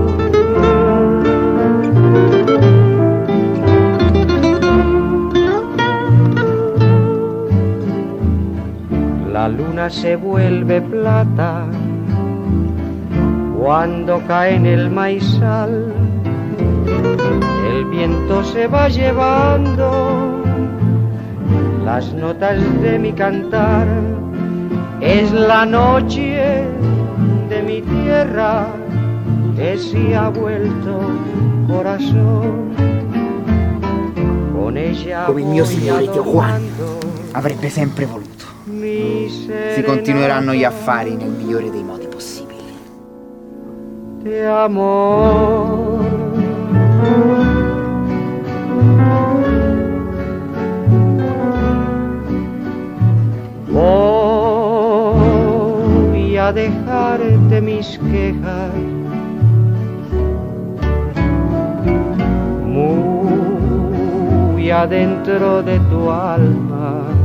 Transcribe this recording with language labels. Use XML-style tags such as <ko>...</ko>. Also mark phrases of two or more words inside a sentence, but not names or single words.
<es>La luna se vuelve plata cuando cae en el maizal, el viento se va llevando las notas de mi cantar. Es la noche de mi tierra que si ha vuelto corazón. Con ella</es> <it>come il mio signore Dio Juan avrebbe sempre voluto. Si continueranno gli affari nel migliore dei modi possibili.</it> <es>De amor. Voy a dejarte mis quejas, muy adentro de tu alma.</es>